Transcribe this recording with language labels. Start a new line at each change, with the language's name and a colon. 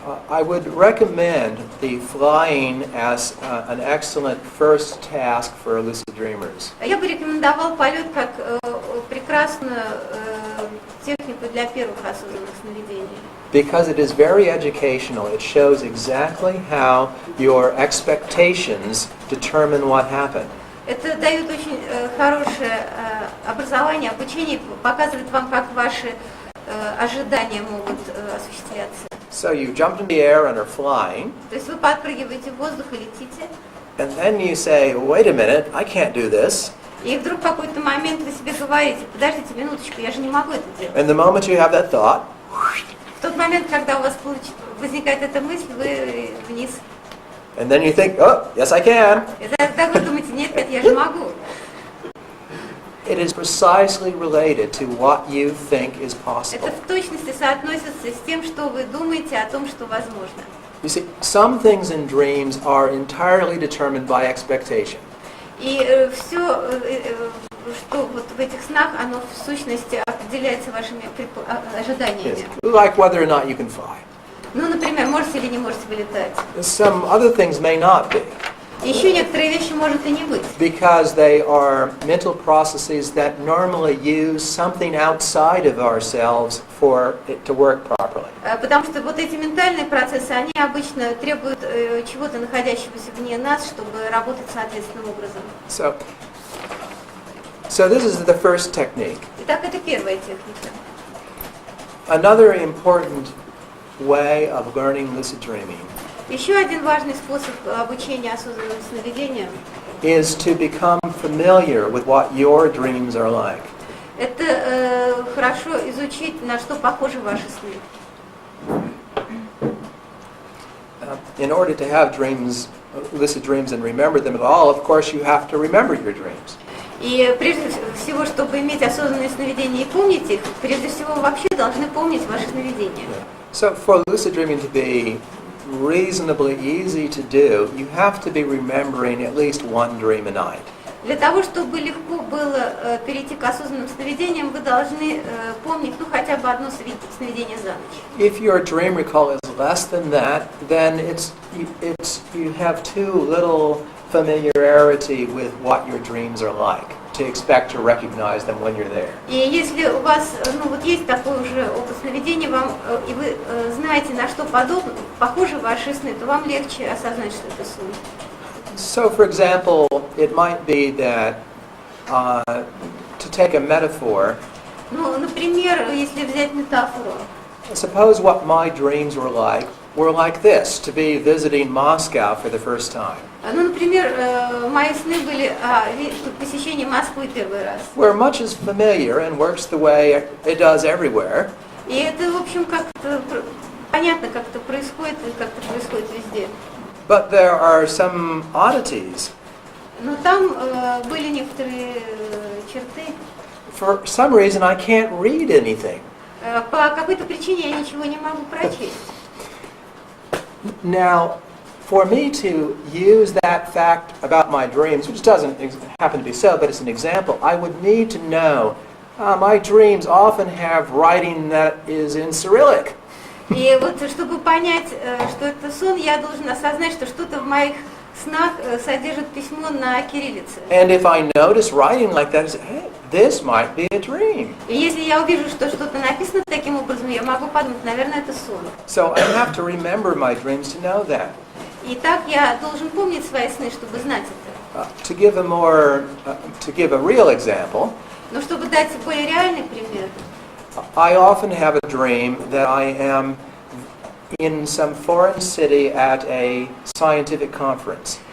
English: I would recommend the flying as an excellent first task for lucid dreamers.
Russian: Я бы рекомендовал полет как прекрасную технику для первых осознанных сновидений.
English: Because it is very educational. It shows exactly how your expectations determine what happened.
Russian: Это дает очень хорошее образование, обучение, показывает вам, как ваши ожидания могут осуществляться.
English: So you jump in the air and are flying,
Russian: То есть вы подпрыгиваете в воздух и летите,
English: and then you say, wait a minute, I can't do this.
Russian: и вдруг в какой-то момент вы себе говорите, подождите минуточку, я же не могу это делать.
English: And the moment you have that thought,
Russian: В тот момент, когда у вас возникает эта мысль, вы вниз.
English: and then you think, oh, yes I can.
Russian: И тогда вы думаете, нет, я же могу.
English: It is precisely related to what you think is possible.
Russian: Это в точности соотносится с тем, что вы думаете о том, что возможно.
English: You see, some things in dreams are entirely determined by expectation.
Russian: И все, что вот в этих снах, оно в сущности определяется вашими ожиданиями.
English: Like whether or not you can fly.
Russian: Ну, например, можете или не можете вы летать.
English: Some other things may not be,
Russian: Еще некоторые вещи может и не быть.
English: because they are mental processes that normally use something outside of ourselves for it to work properly.
Russian: Потому что вот эти ментальные процессы, они обычно требуют чего-то находящегося вне нас, чтобы работать соответственным образом.
English: So this is the first technique.
Russian: Итак, это первая техника.
English: Another important way of learning lucid dreaming
Russian: Еще один важный способ обучения осознанным сновидениям
English: is to become familiar with what your dreams are like.
Russian: – это хорошо изучить, на что похожи ваши сны.
English: In order to have dreams, lucid dreams, and remember them at all, of course, you have to remember your dreams.
Russian: И прежде всего, чтобы иметь осознанные сновидения и помнить их, прежде всего вообще должны помнить ваши сновидения.
English: So for lucid dreaming to be reasonably easy to do, you have to be remembering at least one dream a night.
Russian: Для того, чтобы легко было перейти к осознанным сновидениям, вы должны помнить хотя бы одно сновидение за ночь.
English: If your dream recall is less than that, then you have too little familiarity with what your dreams are like to expect to recognize them when you're there.
Russian: И если у вас есть такой уже опыт сновидения, и вы знаете, на что похожи ваши сны, то вам легче осознать, что это сон.
English: So, for example, it might be that, to take a metaphor,
Russian: Например, если взять метафору,
English: suppose what my dreams were like this, to be visiting Moscow for the first time.
Russian: Например, мои сны были посещение Москвы первый раз.
English: Where much is familiar and works the way it does everywhere.
Russian: И это, в общем, как-то понятно, как это происходит, и как это происходит везде.
English: But there are some oddities.
Russian: Но там были некоторые черты.
English: For some reason, I can't read anything.
Russian: По какой-то причине я ничего не могу прочесть.
English: Now, for me to use that fact about my dreams, which doesn't happen to be so, but it's an example, I would need to know my dreams often have writing that is in Cyrillic.
Russian: И вот, чтобы понять, что это сон, я должен осознать, что что-то в моих снах содержит письмо на кириллице.
English: And if I notice writing like that, I say, hey, this might be a dream.
Russian: И если я увижу, что что-то написано таким образом, я могу подумать, наверное, это сон.
English: So I have to remember my dreams to know that.
Russian: И так я должен помнить свои сны, чтобы знать это.
English: To give a real example,
Russian: Но чтобы дать более реальный пример,
English: I often have a dream that I am in some foreign city at a scientific conference.